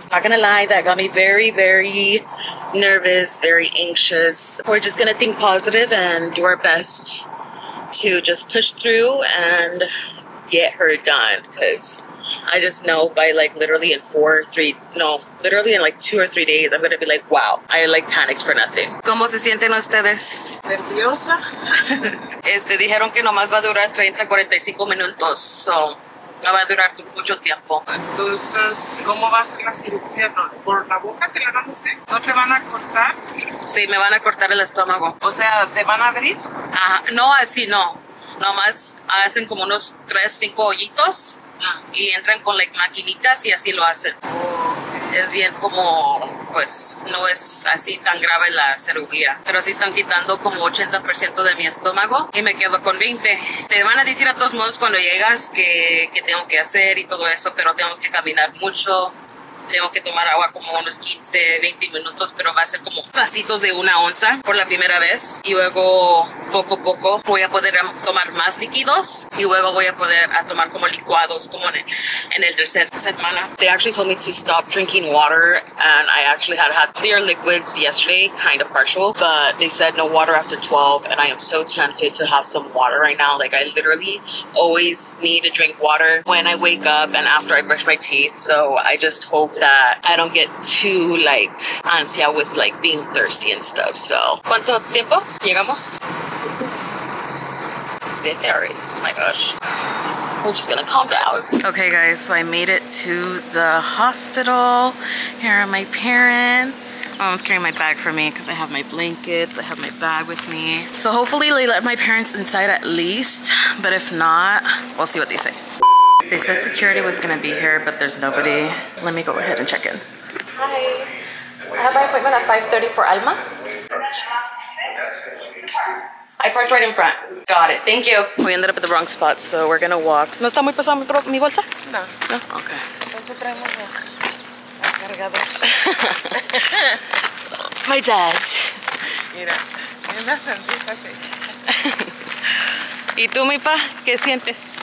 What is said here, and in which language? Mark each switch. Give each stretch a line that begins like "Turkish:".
English: Not gonna lie, that got me very, very nervous, very anxious. We're just gonna think positive and do our best to just push through and get her done, because I just know by like literally in 2 or 3 days, I'm gonna be like, wow, I like panicked for nothing.
Spanish: ¿Cómo se sienten ustedes? Nerviosa. Dijeron que nomás va a durar 30-45 minutos, so no va a durar mucho tiempo. Entonces, ¿cómo va a ser la cirugía? ¿No? ¿Por la boca te la van a hacer? ¿No te van a cortar? Sí, me van a cortar el estómago. O sea, ¿te van a abrir? Ajá, no, así no. Nomás hacen como unos 3-5 hoyitos y entran con like maquinitas y así lo hacen. Okay. Es bien como, pues, no es así tan grave la cirugía. Pero sí están quitando como 80% de mi estómago y me quedo con 20. Te van a decir a todos modos cuando llegas que tengo que hacer y todo eso, pero tengo que caminar mucho. Tengo que tomar agua como unos 15-20 minutos, pero va a ser como vasitos de 1 onza por la primera vez. Y luego, poco a poco, voy a poder tomar más líquidos. Y luego voy a poder tomar como licuados, como en el tercer semana.
English: They actually told me to stop drinking water. And I actually had clear liquids yesterday, kind of partial. But they said no water after 12. And I am so tempted to have some water right now. Like, I literally always need to drink water when I wake up and after I brush my teeth. So I just hope that I don't get too like
Spanish: ansia
English: with like being thirsty and stuff.
Spanish: So, ¿cuánto tiempo? ¿Llegamos?
English: 7 already. Oh my gosh. We're just gonna calm down. Okay guys, so I made it to the hospital. Here are my parents. Mom's carrying my bag for me because I have my blankets, I have my bag with me. So hopefully they let my parents inside at least, but if not, we'll see what they say. They said security was gonna be here, but there's nobody. Let me go ahead and check in. Hi. I have my appointment at 5:30 for Alma. I parked right in front. Got it. Thank you. We ended up at the wrong spot, so we're gonna walk.
Spanish: ¿No está muy pesado mi bolsa? No. No? Okay. Entonces traemos la cargador.
English: My dad.
Spanish: Mira, una sonrisa así. ¿Y tú, mi pa? ¿Qué sientes?